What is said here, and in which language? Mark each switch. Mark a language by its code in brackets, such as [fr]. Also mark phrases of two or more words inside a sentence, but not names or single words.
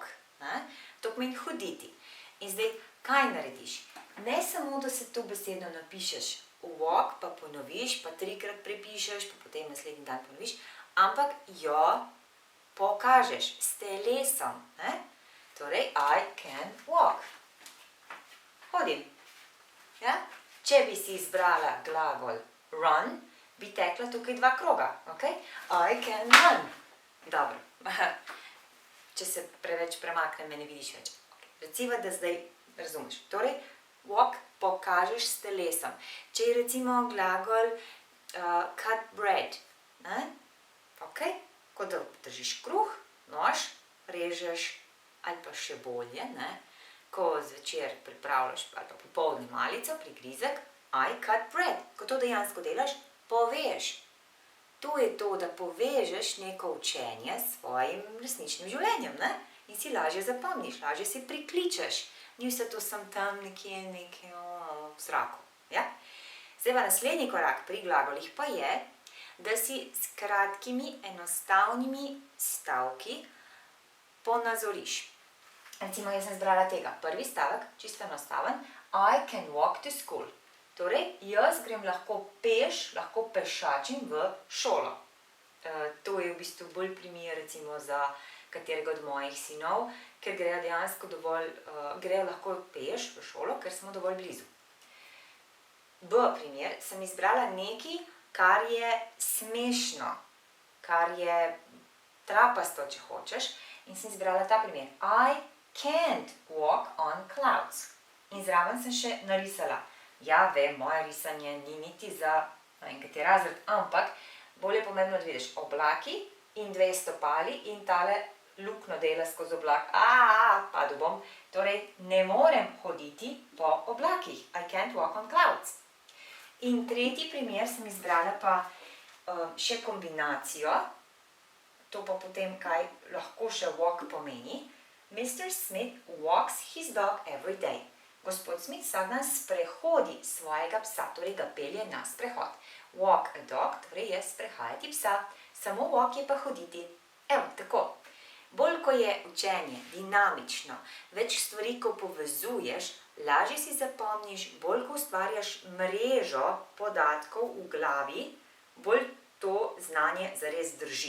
[sl] To pomeni hoditi. In zdaj, kaj narediš? Ne samo, da se to besedo napišeš walk, pa ponoviš, pa 3-krat prepišeš, pa potem naslednji dan ponoviš, ampak jo pokažeš s telesom. Torej, [en] I can walk. [sl] Hodim. Ja? Če bi si izbrala glagol run, bi tekla tukaj 2 kroga. [en] Okay? I can run. [sl] Dobro. Če se preveč premaknem, me ne vidiš več. Okay. Recimo, da zdaj razumeš. Torej, walk pokažeš s telesom. Če je recimo glagol [en] cut bread. [sl] Okay? Kot da držiš kruh, nož, režeš, ali pa še bolje, ko zvečer pripravljaš, ali pa popoldne malico, prigrizek, [en] I cut bread. [sl] Ko to dejansko delaš, poveš. To je to, da povežeš neko učenje s svojim resničnim življenjem, in si lažje zapomniš, lažje si prikličeš. Ni vse to sem tam nekje v zraku. Ja? Zdaj pa naslednji korak pri glagolih pa je, da si s kratkimi, enostavnimi stavki ponazoriš. Recimo, jaz sem izbrala tega. Prvi stavek, čisto enostaven. [en] I can walk to school. [sl] Torej, jaz grem lahko peš, lahko pešačim v šolo. To je v bistvu bolj primer, recimo, za katerega od mojih sinov, ker grejo dejansko grejo lahko peš v šolo, ker smo dovolj blizu. B primer, sem izbrala nekaj, kar je smešno, kar je trapasto, če hočeš, in sem izbrala ta primer. [en] I can't walk on clouds. [sl] In zraven sem še narisala. Ja, vem, moje risanje ni niti za kateri razred, ampak bolj je pomembno, da vidiš oblaki in 2 stopali in tale luknjo dela skozi oblak. Padel bom. Torej, ne morem hoditi po oblakih. [en] I can't walk on clouds. [sl] In tretji primer sem izbrala pa še kombinacijo. To pa potem, kaj lahko še walk pomeni. [en] Mr. Smith walks his dog every day. [sl] Gospod Smith vsak dan sprehodi svojega psa, torej ga pelje na sprehod. [en] Walk a dog, [sl] torej je sprehajati psa. Samo walk je pa hoditi. Evo, tako. Bolj, ko je učenje dinamično, več stvari, ko povezuješ, lažje si zapomniš, bolj, ko ustvarjaš mrežo podatkov v glavi, bolj to znanje zares drži.